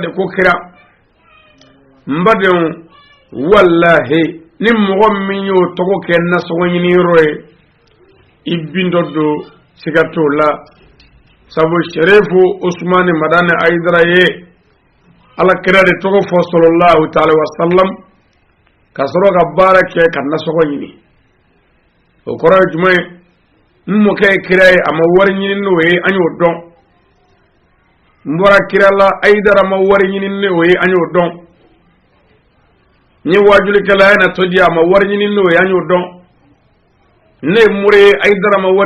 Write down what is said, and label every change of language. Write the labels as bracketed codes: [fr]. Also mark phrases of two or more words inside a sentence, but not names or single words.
[bm] de ko kira n badenw wallahi ni mɔgɔ min y'o tɔgɔ kɛ nasɔngɔ ɲini yɔrɔ ye i bin dɔ don siga t'o la sabu Sherifu Usmani Madani Haidara ye Ala kira de tɔgɔ fɔ [ar] صلى الله تعالى وسلم [bm] ka sɔrɔ ka baara kɛ ka nasɔngɔ ɲini o kɔrɔ ye jumɛn ye n mɔkɛ ye kira ye a ma wari ɲini n'o ye an y'o dɔn n bɔra kira la Haidara ma wari ɲini n'o ye an y'o dɔn n ye wajulikɛla ye na to di a ma wari ɲini n'o ye an y'o dɔn ne ye mure ye Haidara ma